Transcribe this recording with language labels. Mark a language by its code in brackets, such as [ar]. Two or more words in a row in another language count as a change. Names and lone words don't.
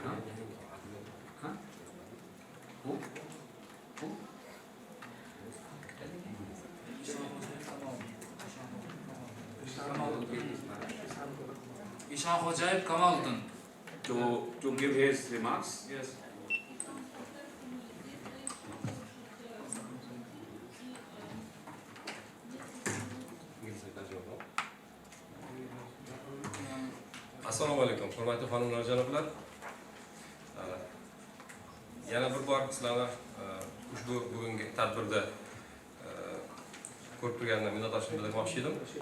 [en] Who? Ishan Hojayev Kamaldin. To give his remarks. Yes. [uz] Assalomu alaykum, hurmatli xonimlar, janoblar. Yana bir bor sizlarni ushbu bugungi tadbirda ko'rib turganimdan minnatdorchilik bildirmoqchi edim.